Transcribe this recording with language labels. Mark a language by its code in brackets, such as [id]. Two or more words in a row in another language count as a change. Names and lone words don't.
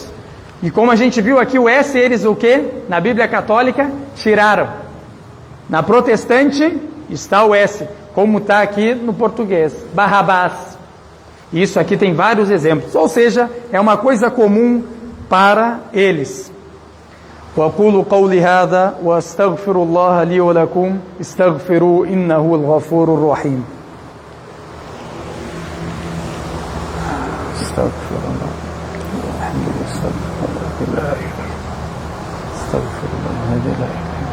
[pt] E como a gente viu aqui, o S eles o quê? Na Bíblia católica tiraram. Na protestante está o S, como está aqui no português, Barrabás. Isso aqui tem vários exemplos. Ou seja, é uma coisa comum para eles. [ar] وأقول قولي هذا وأستغفر الله لي ولكم استغفروا إنه الغفور الرحيم. استغفر الله الحمد لله استغفر الله هذه لا إله.